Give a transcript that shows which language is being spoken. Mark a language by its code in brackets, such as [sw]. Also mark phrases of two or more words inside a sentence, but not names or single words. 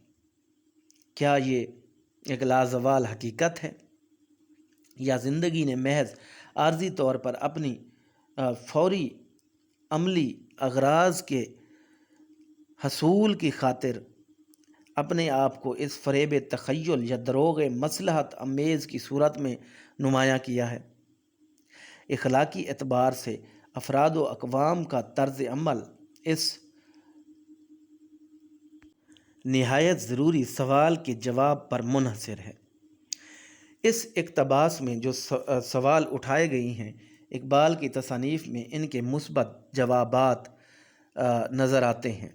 [ur] کیا یہ ایک لازوال حقیقت ہے، یا زندگی نے محض عارضی طور پر اپنی فوری عملی اغراض کے حصول کی خاطر اپنے آپ کو اس فریب تخیل یا دروغ مصلحت امیز کی صورت میں نمایاں کیا ہے؟ اخلاقی اعتبار سے افراد و اقوام کا طرز عمل اس نہایت ضروری سوال کے جواب پر منحصر ہے۔ اس اقتباس میں جو سوال اٹھائے گئے ہیں، اقبال کی تصانیف میں ان کے مثبت جوابات نظر آتے ہیں۔